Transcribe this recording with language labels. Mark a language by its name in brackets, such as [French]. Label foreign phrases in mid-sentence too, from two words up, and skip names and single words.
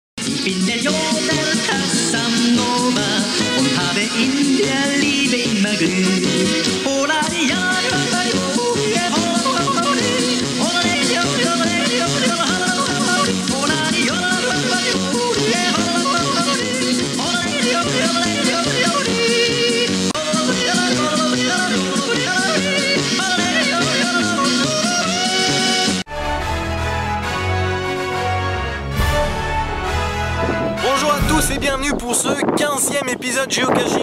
[German] bin der Jodel Casanova und habe in der Liebe immer Glück. Oh, la, ja, [French] Bonjour à tous et bienvenue pour ce 15e épisode géocaching.